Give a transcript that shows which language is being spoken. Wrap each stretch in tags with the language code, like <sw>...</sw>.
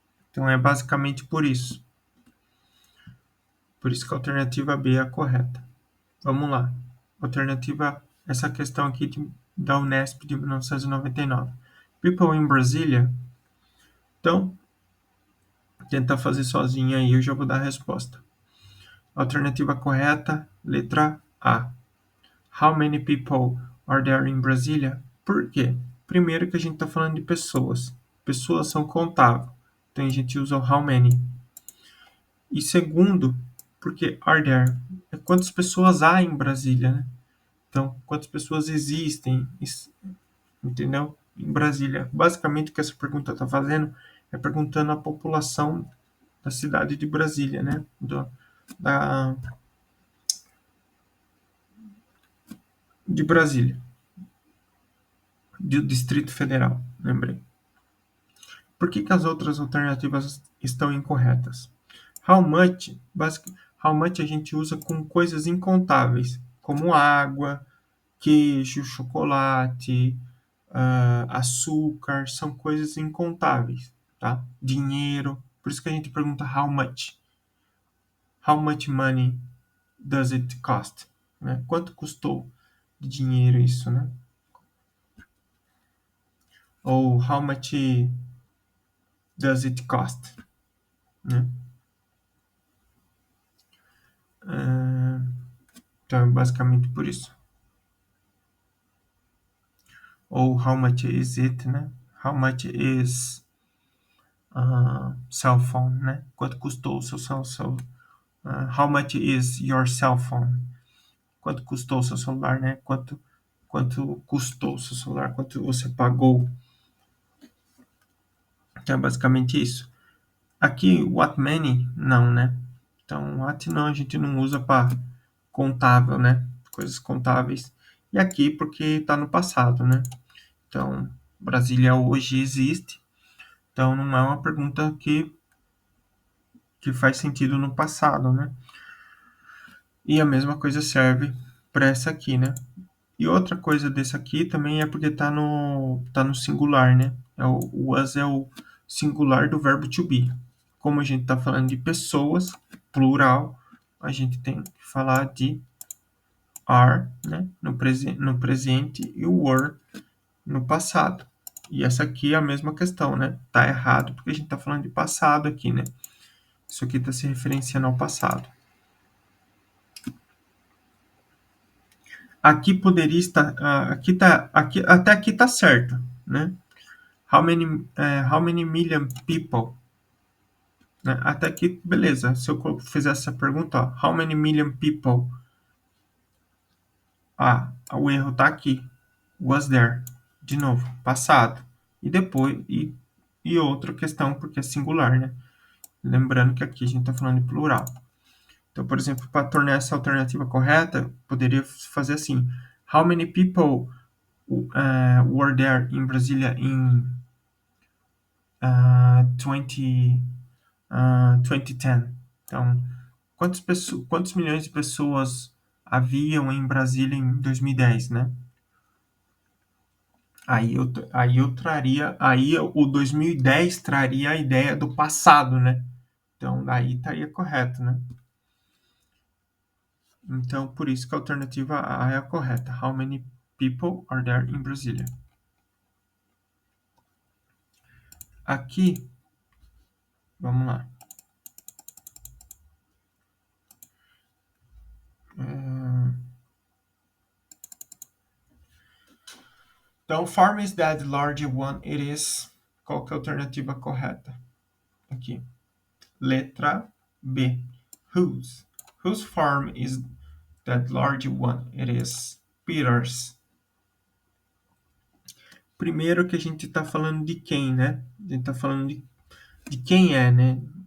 <pt>Então é basicamente por isso. Por isso que a alternativa B é a correta. Vamos lá. Alternativa, essa questão aqui da Unesp de 1999.</pt> <en>People in Brasília.</en> <pt>Então, tenta fazer sozinho aí, eu já vou dar a resposta. Alternativa correta, letra A.</pt> <en>How many people are there in Brasília?</en> <pt>Por quê? Primeiro que a gente está falando de pessoas. Pessoas são contáveis. Então a gente usa o how many. E segundo, porque</pt> <en>are there</en> <pt>é quantas pessoas há em Brasília, né? Então, quantas pessoas existem, entendeu? Em Brasília. Basicamente, o que essa pergunta está fazendo é perguntando a população da cidade de Brasília, né? Da, de Brasília, do Distrito Federal, lembrei. Por que as outras alternativas estão incorretas?</pt> <en>How much, how much</en> <pt>a gente usa com coisas incontáveis, como água, queijo, chocolate, açúcar, são coisas incontáveis, tá? Dinheiro, por isso que a gente pergunta</pt> <en>how much. How much money does it cost?</en> <pt>Né? Quanto custou de dinheiro isso, né?</pt> <en>Ou how much does it cost? Né?</en> <pt>Então, é basicamente por isso.</pt> <en>Ou how much is it, né? How much is cell phone, né?</en> <pt>Quanto custou o seu</pt> <en>cell how much is your cell phone?</en> <pt>Quanto custou o seu celular, né? Quanto custou o seu celular? Quanto você pagou? Então, é basicamente isso. Aqui,</pt> <en>what many,</en> <pt>não, né? Então, what não, a gente não usa para contável, né? Coisas contáveis. E aqui, porque está no passado, né? Então, Brasília hoje existe. Então, não é uma pergunta que faz sentido no passado, né? E a mesma coisa serve para essa aqui, né? E outra coisa desse aqui também é porque tá no singular, né? O was é o singular do verbo to be. Como a gente está falando de pessoas, plural, a gente tem que falar de are, né? No presente e o were no passado. E essa aqui é a mesma questão, né? Tá errado porque a gente está falando de passado aqui, né? Isso aqui está se referenciando ao passado. Aqui poderia estar, até aqui está certo, né?</pt> <en>How many million people?</en> <pt>Né? Até aqui, beleza. Se eu fizer essa pergunta, ó,</pt> <en>how many million people?</en> <pt>O erro está aqui.</pt> <en>Was there?</en> <pt>De novo, passado. E depois, e outra questão, porque é singular, né? Lembrando que aqui a gente está falando de plural. Então, por exemplo, para tornar essa alternativa correta, poderia fazer assim:</pt> <en>How many people were there in Brasilia in 2010.</en> <pt>Então, quantos milhões de pessoas haviam em Brasília em 2010, né? Aí eu traria, aí o 2010 traria a ideia do passado, né? Então, daí estaria correto, né? Então, por isso que a alternativa A é a correta.</pt> <en>How many people are there in Brasília?</en> <pt>Aqui, vamos lá.</pt> <en>Então, farm is that large one it is.</en> <pt>Qual que é a alternativa correta? Aqui. Letra B. Whose?</pt> <en>Whose farm is that large one it is? Peter's.</en> <pt>Primeiro que a gente está falando de quem, né? A gente está falando de quem é, né?</pt>